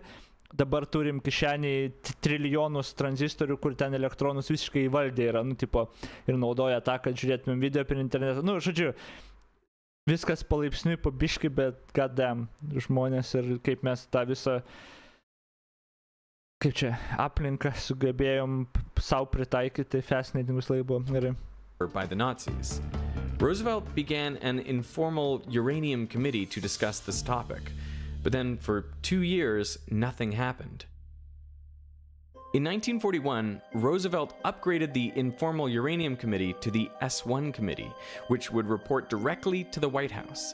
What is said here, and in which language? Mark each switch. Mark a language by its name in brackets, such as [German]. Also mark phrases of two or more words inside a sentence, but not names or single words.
[Lithuanian] Dabar turim kišeniai trilijonus tranzistorių, kur ten elektronus visiškai įvaldė yra, ir naudoja tą, kad žiūrėtumėm video per internetą. Žodžiu, viskas palaipsniui pabiškai, bet goddamn, žmonės ir kaip mes tą visą, kaip čia, aplinką sugebėjom savo pritaikyti, fascinating visą laiką buvo gerai. [English] By the Nazis. Roosevelt began an informal uranium committee to discuss this topic. But then, for 2 years, nothing happened. In 1941, Roosevelt upgraded the Informal Uranium Committee to the S1 Committee, which would report directly to the White House.